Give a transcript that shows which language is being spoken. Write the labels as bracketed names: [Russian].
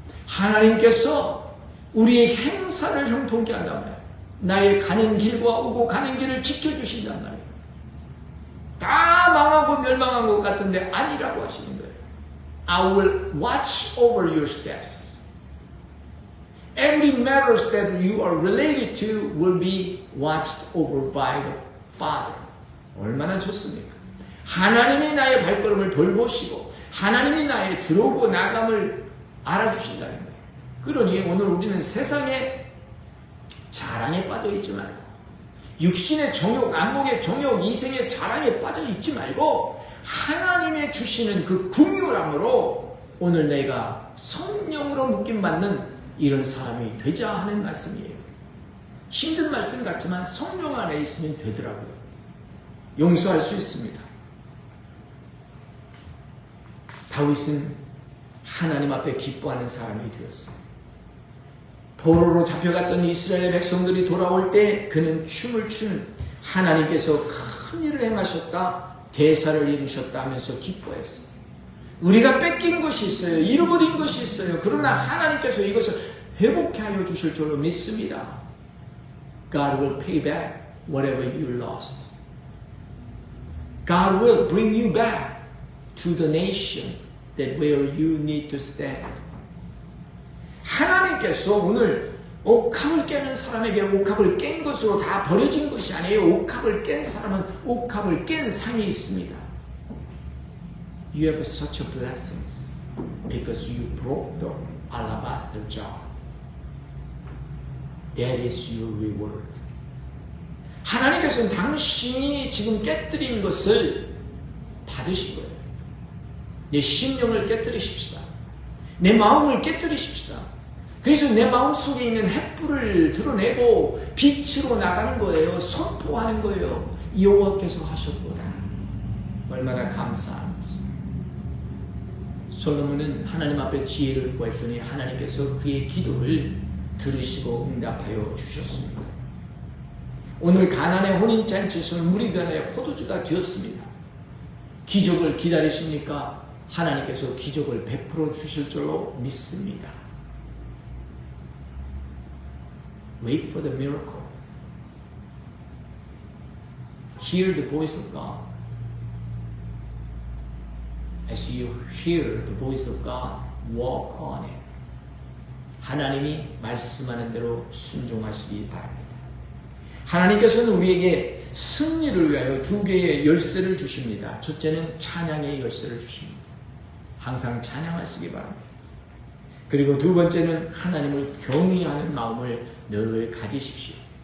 [Korean] 하나님께서 우리의 행사를 형통케 한단 말이에요. 나의 가는 길과 오고 가는 길을 지켜주신단 말이에요. 다 망하고 멸망한 것 같은데 아니라고 하시는 거예요. [English] I will watch over your steps. Every matters that you are related to will be watched over by the Father. [Korean] 얼마나 좋습니까? 하나님이 나의 발걸음을 돌보시고 하나님이 나의 들어오고 나감을 알아주신다는 거예요. 그러니 오늘 우리는 세상의 자랑에 빠져 있지 말고 육신의 정욕, 안목의 정욕, 이생의 자랑에 빠져 있지 말고 하나님의 주시는 그 긍휼함으로 오늘 내가 성령으로 묶임받는 이런 사람이 되자 하는 말씀이에요. 힘든 말씀 같지만 성령 안에 있으면 되더라고요. 용서할 수 있습니다. 다윗은 하나님 앞에 기뻐하는 사람이 되었어요. 포로로 잡혀갔던 이스라엘 백성들이 돌아올 때 그는 춤을 추는 하나님께서 큰 일을 행하셨다, 대사를 이루셨다 하면서 기뻐했어요. 우리가 뺏긴 것이 있어요. 잃어버린 것이 있어요. 그러나 하나님께서 이것을 회복해 하여 주실 줄로 믿습니다. [English] God will pay back whatever you lost. God will bring you back to the nation that where you need to stand. [Korean] 하나님께서 오늘 옥합을 깨는 사람에게 옥합을 깬 것으로 다 버려진 것이 아니에요. 옥합을 깬 사람은 옥합을 깬 상이 있습니다. [English] You have such a blessing because you broke the alabaster jar. That is your reward. [Korean] 하나님께서는 당신이 지금 깨뜨린 것을 받으신 거예요. 내 심령을 깨뜨리십시다. 내 마음을 깨뜨리십시다. 그래서 내 마음속에 있는 횃불을 드러내고 빛으로 나가는 거예요. 선포하는 거예요. 여호와께서 하셨도다. 얼마나 감사한지. 솔로몬은 하나님 앞에 지혜를 구했더니 하나님께서 그의 기도를 들으시고 응답하여 주셨습니다. 오늘 가나안의 혼인잔치에서는 우리 가나의 포도주가 되었습니다. 기적을 기다리십니까? 하나님께서 기적을 베풀어 주실 줄로 믿습니다. [English] Wait for the miracle. Hear the voice of God. As you hear the voice of God, walk on it. [Korean] 하나님이 말씀하는 대로 순종하시기 바랍니다. 하나님께서는 우리에게 승리를 위하여 두 개의 열쇠를 주십니다. 첫째는 찬양의 열쇠를 주십니다. 항상 찬양하시기 바랍니다. 그리고 두 번째는 하나님을 경외하는 마음을 늘 가지십시오.